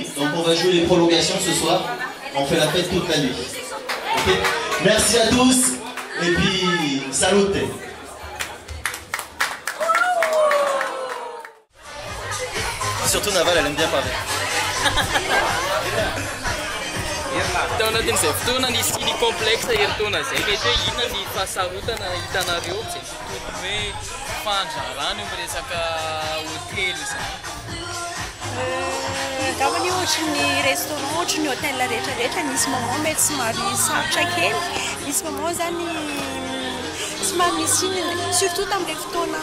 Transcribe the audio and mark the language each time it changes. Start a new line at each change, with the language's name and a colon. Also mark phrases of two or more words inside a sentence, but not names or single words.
French: Donc on va jouer les prolongations ce soir. On fait la fête toute la nuit. Okay. Merci à tous et puis salute. Surtout Naval, elle aime bien parler.
Malagasy: Então natin zay fotoana nisy ny complexe herintaona zay mety hoe inona ny fahasarotana hitanareo zay tokony hoe fandrarano amy resaka hôtely zany. Angambany ohatra ny restaurant, ohatra ny hôtel rehetrarehetra misy moment mety somary sarotra kely, misy moment zany somary misy surtout tamin'ilay fotoana